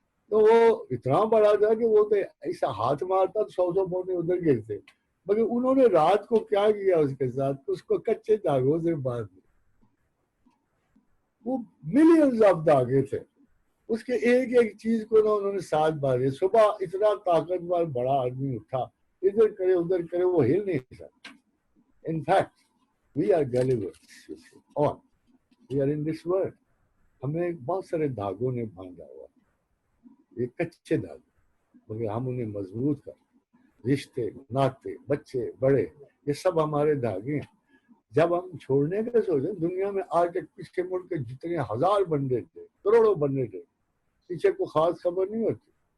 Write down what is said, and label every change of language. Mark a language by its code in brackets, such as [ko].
[ur] تو وہ اتنا بڑا تھا کہ وہ تو ایسا ہاتھ مارتا تو 100 بونے ادھر گرتے, مگر انہوں نے رات کو کیا کیا اس کے ساتھ, اس کو کچے دھاگوں سے باندھ دیا. وہ ملینز آف دھاگے تھے, اس کے ایک ایک چیز کو انہوں نے ساتھ باندھے. صبح اتنا طاقتور بڑا آدمی اٹھا, ادھر کرے ادھر کرے, وہ ہل نہیں سکتا. [en] In fact, we are Gulliver's on. We are in this world. [ur] ہمیں بہت سارے دھاگوں نے باندھا ہوا, یہ کچے دھاگے, مگر ہم انہیں مضبوط کر, رشتے ناطے بچے بڑے یہ سب ہمارے دھاگے ہیں. جب ہم چھوڑنے کا سوچیں, دنیا میں آج تک پیچھے مڑ کے جتنے ہزار بندے تھے, کروڑوں بندے تھے, پیچھے کو خاص خبر نہیں ہوتی.